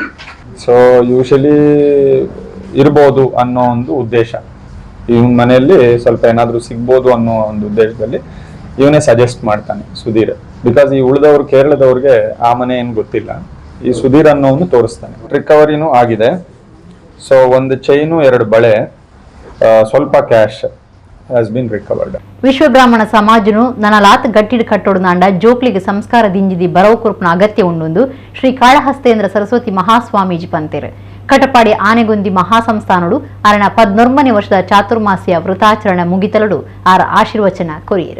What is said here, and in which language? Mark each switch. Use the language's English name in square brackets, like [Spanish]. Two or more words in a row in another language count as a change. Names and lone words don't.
[English] so usually [Kannada] ಇರ್ಬೋದು ಅನ್ನೋ ಒಂದು ಉದ್ದೇಶ, ಇವನ್ ಮನೆಯಲ್ಲಿ ಸ್ವಲ್ಪ ಏನಾದ್ರು ಸಿಗ್ಬೋದು ಅನ್ನೋ ಒಂದು ಉದ್ದೇಶದಲ್ಲಿ ಇವನೇ ಸಜೆಸ್ಟ್ ಮಾಡ್ತಾನೆ ಸುಧೀರ್. ಬಿಕಾಸ್ ಈ ಉಳಿದವ್ರು ಕೇರಳದವ್ರಿಗೆ ಆ ಮನೆ ಏನ್ ಗೊತ್ತಿಲ್ಲ, ಈ ಸುಧೀರ್ ಅನ್ನೋನು ತೋರಿಸ್ತಾನೆ. ರಿಕವರಿನೂ ಆಗಿದೆ. ಸೊ ಒಂದು ಚೈನು, 2 ಬಳೆ, ಸ್ವಲ್ಪ ಕ್ಯಾಶ್ [English] has been recovered. [Tulu] ವಿಶ್ವ ಬ್ರಾಹ್ಮಣ ಸಮಾಜನು ನನಲಾತ್ ಗಟ್ಟಿಡ್ ಕಟ್ಟೋಡ್ನಾಂಡ ಜೋಕ್ಲಿಗೆ ಸಂಸ್ಕಾರ ದಿಂಜಿದಿ ಬರವು ಕುರುಪ್ನ ಅಗತ್ಯ ಉಂಡು ಶ್ರೀ ಕಾಳಹಸ್ತೇಂದ್ರ ಸರಸ್ವತಿ ಮಹಾಸ್ವಾಮೀಜಿ ಪಂತೇರು. ಕಟಪಾಡಿ ಆನೆಗುಂದಿ ಮಹಾಸಂಸ್ಥಾನಡು ಅರಣ 14ನೇ ವರ್ಷದ ಚಾತುರ್ಮಾಸ್ಯ ವೃತಾಚರಣೆ ಮುಗಿತಲಡು ಆರ ಆಶೀರ್ವಚನ ಕೊರಿಯರು.